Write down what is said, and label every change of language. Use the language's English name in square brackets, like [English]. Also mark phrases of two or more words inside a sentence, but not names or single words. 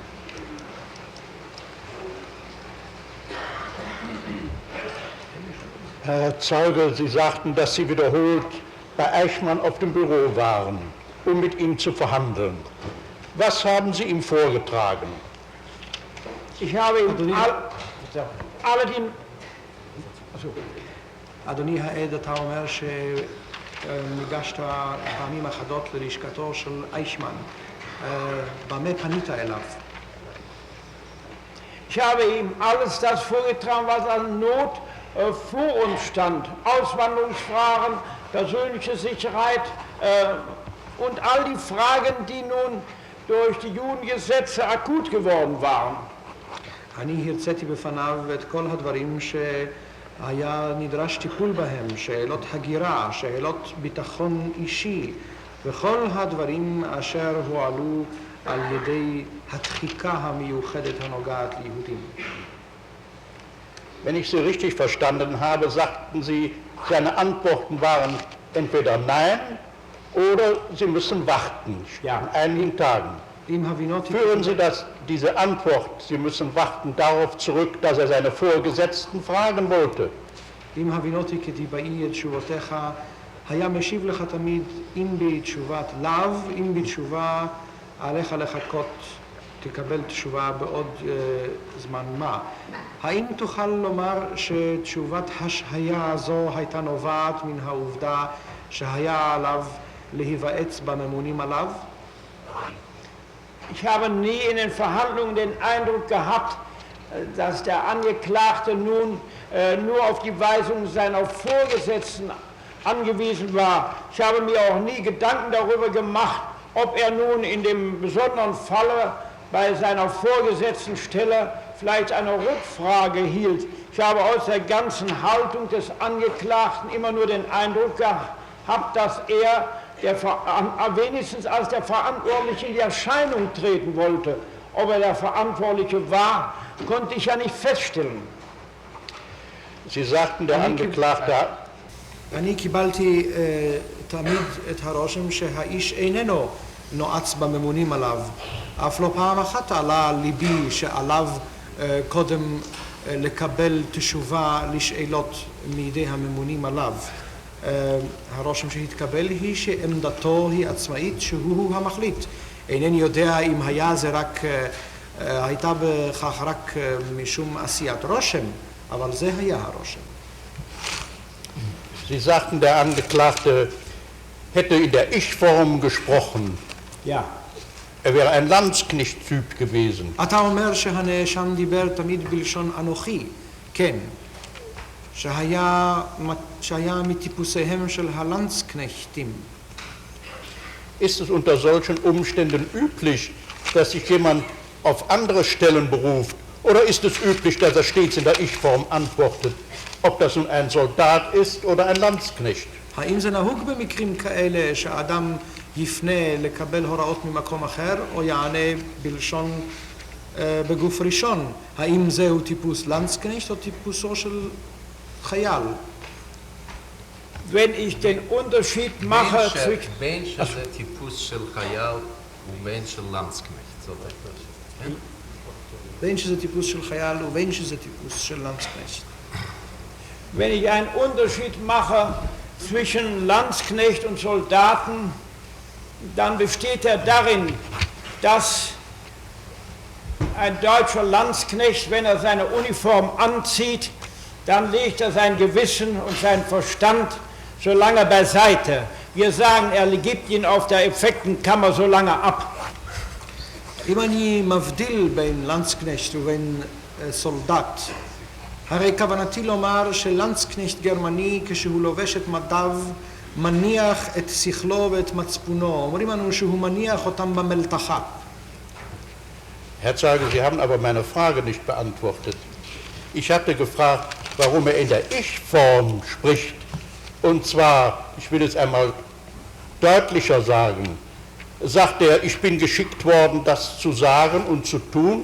[German] Herr Zeuge, Sie sagten, dass Sie wiederholt bei Eichmann auf dem Büro waren, um mit ihm zu verhandeln. Was haben Sie ihm vorgetragen? Ich habe ihm alle die... [Hebrew] אדוני העד, אתה אומר שניגשת פעמים אחדות ללשכתו של אייכמן. במה פנית אליו? [German] Ich habe ihm alles das vorgetragen, was an Not vor uns stand. Auswanderungsfragen, persönliche Sicherheit und all die Fragen, die nun durch die Judengesetze akut geworden waren. [Hebrew] אני הרציתי בפניו את כל הדברים שהיה נדרש טיפול בהם, שאלות הגירה, שאלות ביטחון אישי, וכל הדברים אשר הועלו על ידי הדחיקה המיוחדת הנוגעת ליהודים. [German] Wenn ich Sie richtig verstanden habe, sagten Sie, seine Antworten waren entweder Nein oder Sie müssen warten, in einigen Tagen. Führen Sie diese Antwort, Sie müssen warten, darauf zurück, dass er seine Vorgesetzten fragen wollte? [Hebrew] אם הבינותי כדיבאי את תשובותיך, היה משיב לך תמיד אם בתשובת לאו, אם בתשובה עליך לחכות, תקבל תשובה בעוד זמן מה. האם תוכל לומר שתשובת השהיה הזו הייתה נובעת מן העובדה שהיה עליו להיוועץ בממונים עליו? [German] Ich habe nie in den Verhandlungen den Eindruck gehabt, dass der Angeklagte nun nur auf die Weisung seiner Vorgesetzten angewiesen war. Ich habe mir auch nie Gedanken darüber gemacht, ob er nun in dem besonderen Falle bei seiner Vorgesetzten Stelle vielleicht eine Rückfrage hielt. Ich habe aus der ganzen Haltung des Angeklagten immer nur den Eindruck gehabt, dass er wenigstens als der Verantwortliche in die Erscheinung treten wollte. Ob er der Verantwortliche war, konnte ich ja nicht feststellen. Sie sagten, der Angeklagte... [Hebrew] אני קיבלתי תמיד את הרושם שהאיש איננו נועץ בממונים עליו. אף לא פעם אחת עלה על ליבי שעליו קודם לקבל תשובה לשאלות מידי הממונים עליו. הרושם שהתקבל היא שעמדתו היא עצמאית, שהוא המחליט. אינני יודע אם הייתה בכך רק משום עשיית רושם, אבל זה היה הרושם. [German] Sie sagten, der Angeklagte hätte in der Ich-Form gesprochen. Ja. Er wäre ein Landsknecht-Typ gewesen. [Hebrew] אתה אומר שהנאשם דיבר תמיד בלשון אנוכי. כן. שהיה מטיפוסיהם של הלנדסקנכטים. [German] Ist es unter solchen Umständen üblich, dass sich jemand auf andere Stellen beruft? Oder ist es üblich, dass er stets in der Ich-Form antwortet, ob das nun ein Soldat ist oder ein Landsknecht? [Hebrew] האם זה נהוג במקרים כאלה שהאדם יפנה לקבל הוראות ממקום אחר או יענה בלשון בגוף ראשון? האם זהו טיפוס לנדסקניכט או טיפוסו של חייל? [German] Wenn ich den Unterschied mache zwischen... [Hebrew] בין שזה טיפוס של חייל ובין של לנדסקnecht, זאת אומרת. בין שזה טיפוס של חייל ובין שזה טיפוס של לנדסקניכט. [German] Wenn ich einen Unterschied mache zwischen Landsknecht und Soldaten, dann besteht er darin, dass ein deutscher Landsknecht, wenn er seine Uniform anzieht, dann legt er sein Gewissen und seinen Verstand so lange beiseite. Wir sagen, er gibt ihn auf der Effektenkammer so lange ab. [Hebrew] אם אני מבדיל בין לנדסקניכט ובין סולדט, הרי כוונתי לומר שלנדסקניכט גרמני כשהוא לובש את מדיו מניח את שכלו ואת מצפונו. אומרים לנו שהוא מניח אותם במלתחה. [German] Herr Zeuge, Sie haben aber meine Frage nicht beantwortet. Ich hatte gefragt, warum er in der Ich-Form spricht. Und zwar, ich will es einmal deutlicher sagen, sagt er, ich bin geschickt worden, das zu sagen und zu tun?